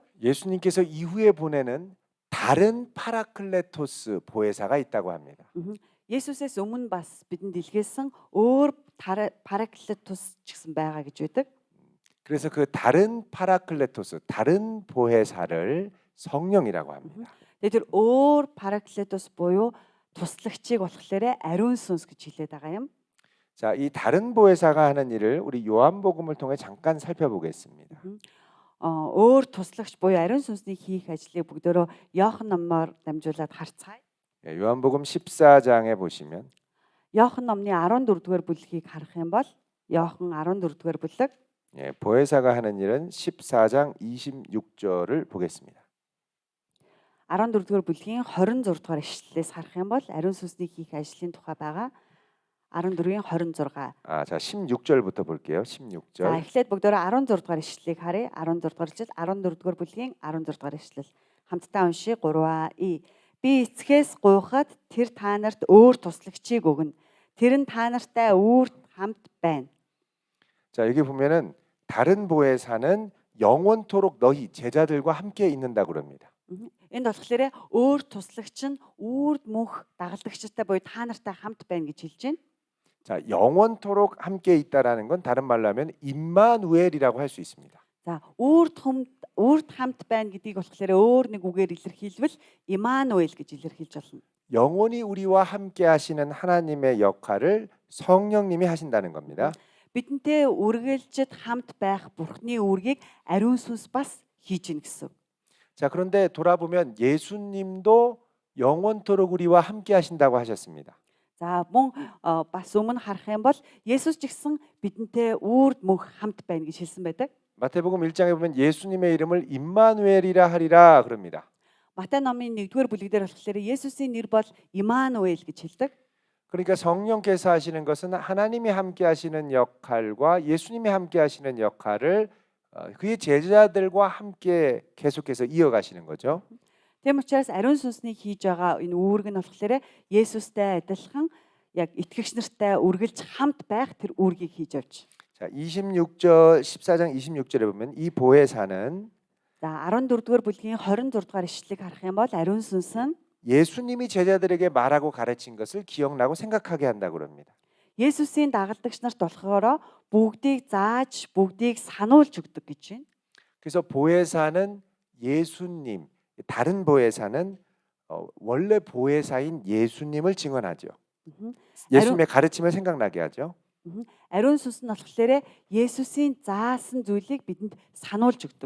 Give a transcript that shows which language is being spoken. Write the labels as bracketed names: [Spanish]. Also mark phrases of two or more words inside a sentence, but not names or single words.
[Korean] 예수님께서 이후에 보내는 다른 파라클레토스 보혜사가 있다고 합니다. [Mongolian] Есүсээс өмнө бас бидэнд илгээсэн өөр параклетус ч гэсэн байгаа гэж байдаг. [Korean] 그래서 그 다른 파라클레토스, 다른 보혜사를 성령이라고 합니다. [Mongolian] Тэгээд тэр өөр параклетус буюу туслагчийг болохоор ариун сүнс гэж хэлээд байгаа юм. [Korean] 자, 이 다른 보혜사가 하는 일을 우리 요한복음을 통해 잠깐 살펴보겠습니다. [Mongolian] Өөр туслагч буюу ариун сүнсний хийх ажлыг бүгдөө Иохан номоор дамжуулаад харцгаая. [Korean] 예, 요한복음 14장에 보시면 [Mongolian] Иохан номны 14-р бүлгийг харах юм бол Иохан 14-р бүлэг [Korean] 예, 보혜사가 하는 일은 14장 26절을 보겠습니다. [Mongolian] 14-р бүлгийн 26-р ишлэлээс харах юм бол ариун сүнсний хийх ажлын тухай байгаа 14-ийн 26. [Korean] 자, 16절부터 볼게요. [Mongolian] За [Korean] 16절. [Mongolian] эхлээд бүгдөө 16-р ишлэлийг харъя. 16-р ишлэл 14-р бүлгийн 16-р ишлэл. Хамтдаа уншия 3А. Би эцгээс гуйхад тэр та нарт өөр туслагчийг өгнө. Тэр нь та нартай үүрт хамт байна. [Korean] 자, 여기 보면은 다른 보혜사는 영원토록 너희 제자들과 함께 있는다고 그럽니다. [Mongolian] Энд болохоор өөр туслагч нь үрд мөнх дагалдагчтай буюу та нартай хамт байна гэж хэлж байна. [Korean] 자, 영원토록 함께 있다라는 건 다른 말로 하면 임마누엘이라고 할 수 있습니다. [Mongolian] За үрд хамт байна гэдгийг болохоор өөр нэг үгээр илэрхийлвэл Имануэль гэж илэрхийлж болно. [Korean] 영원히 우리와 함께 하시는 하나님의 역할을 성령님이 하신다는 겁니다. [Mongolian] Бидэнтэй үргэлжид хамт байх Бурхны үүргийг ариун сүнс бас хийж гин гэсэн. [Korean] 자, 그런데 돌아보면 예수님도 영원토록 우리와 함께 하신다고 하셨습니다. [Mongolian] За мөн бас өмнө харах юм бол Есүс ч гэсэн бидэнтэй үрд мөнх хамт байна гэж хэлсэн байдаг. [Korean] 마태복음 1장에 보면 예수님의 이름을 임마누엘이라 하리라 그럽니다. [Mongolian] Матай номын 1-р бүлэг дээр болохоор Есүсийн нэр бол Имануэль гэж хэлдэг. [Korean] 그러니까 성령께서 하시는 것은 하나님이 함께 하시는 역할과 예수님이 함께 하시는 역할을 그의 제자들과 함께 계속해서 이어가시는 거죠. [Mongolian] Тийм учраас ариун сүнсний хийж байгаа энэ үүрэг нь болохоор Есүстэй адилхан яг итгэгч нартай үргэлж хамт байх тэр үүргийг хийж явж. [Korean] 자, 26절 14장 26절에 보면 이 보혜사는 [Mongolian] За 14-р бүлгийн 26-р ишлэлийг харах юм бол ариун сүнс нь [Korean] 예수님이 제자들에게 말하고 가르친 것을 기억나고 생각하게 한다고 그럽니다. [Mongolian] Есүсийн дагалдагч нарт болохоор бүгдийг зааж, бүгдийг сануулж өгдөг гэж байна. [Korean] 그래서 보혜사는 예수님, 다른 보혜사는 원래 보혜사인 예수님을 증언하죠. Мгм. 예수님의 가르침을 생각나게 하죠. [Mongolian] Ариун сүнс нь болохоор Есүсийн заасан зүйлийг бидэнд сануулж өгдөг.